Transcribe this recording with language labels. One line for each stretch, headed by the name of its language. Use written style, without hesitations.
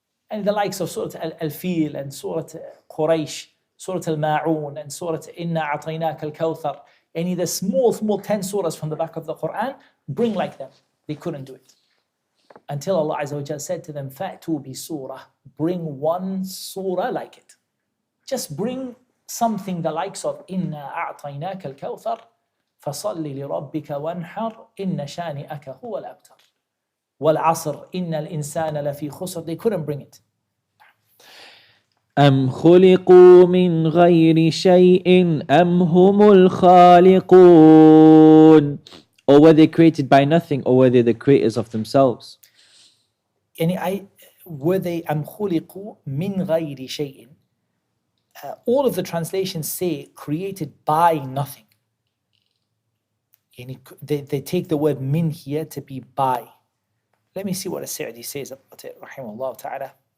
English: And the likes of Surah Al-Fil and Surah Quraysh, Surah Al-Ma'un and Surah Inna A'tainaka Al-Kawthar. Any of the small 10 surahs from the back of the Qur'an, bring like them. They couldn't do it. Until Allah Azza wa Jalla said to them,
Arabic: فَأْتُوا بِسُورَةٍ.
English: Bring one surah like it. Just bring something the likes of
Arabic: إِنَّا أَعْطَيْنَاكَ الْكَوْثَرَ فَصَلِّ لِرَبِّكَ وَانْحَرْ إِنَّ شَانِئَكَ هُوَ الْأَبْتَرُ وَالْعَصْرِ إِنَّ الْإِنسَانَ لَفِي خُسْرٍ.
English: They couldn't bring it.
Arabic: أَمْ خُلِقُوا مِنْ غَيْرِ شَيْءٍ أَمْ هُمُ الْخَالِقُونَ.
English: Or were they created by nothing, or were they the creators of themselves? Were they
Arabic: أَمْ خُلِقُوا مِنْ غَيْرِ شَيْءٍ.
English: All of the translations say created by nothing. They take the word min here to be by. Let me see what As-Sa'di says about it, rahimahullah ta'ala.